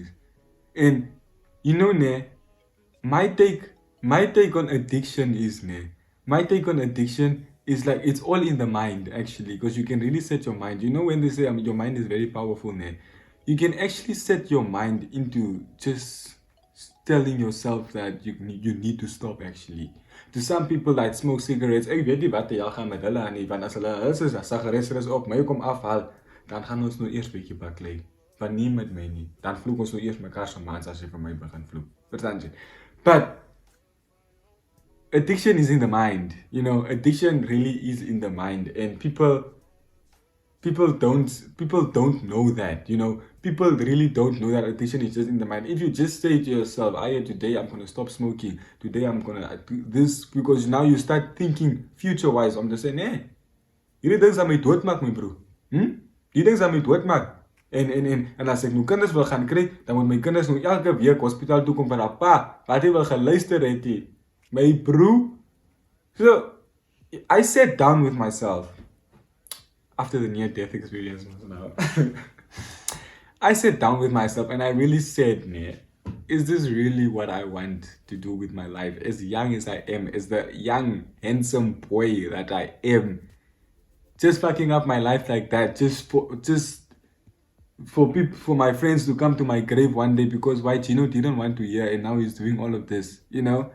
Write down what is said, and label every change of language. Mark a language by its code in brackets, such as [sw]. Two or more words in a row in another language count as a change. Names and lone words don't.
[en] And you know, my take my take on addiction is my take on addiction is like it's all in the mind actually, because you can really set your mind. You know when they say your mind is very powerful, you can actually set your mind into just telling yourself that you need to stop actually. To some people that smoke cigarettes, [af] ek weet nie wat jy al gaan met hulle aan nie, want as hulle is sigarettes op my kom afhaal, dan gaan ons nou eers bietjie baklei. Want nie met my nie. Dan vloek ons nou eers mekaar se maats as jy vir my begin vloek. Verstaan jy? [en] But addiction is in the mind. You know, addiction really is in the mind, and people don't know that. You know, people really don't know that addiction is just in the mind. If you just say to yourself, today I'm gonna stop smoking, today I'm gonna do this, because now you start thinking future wise. I'm just saying, [af] hierdie ding gaan my doodmaak, my bro. Die ding gaan my doodmaak. En as ek nou kinders wil gaan kry, dan moet my kinders nou elke week hospitaal toe kom vir haar pa, wat hy wil geluister het hy. My bro. [en] So I sat down with myself after the near-death experience now. I sat down with myself and I really said, is this really what I want to do with my life? As young as I am, as the young, handsome boy that I am, just fucking up my life like that, just for my friends to come to my grave one day because why Gino didn't want to hear, and now he's doing all of this, you know.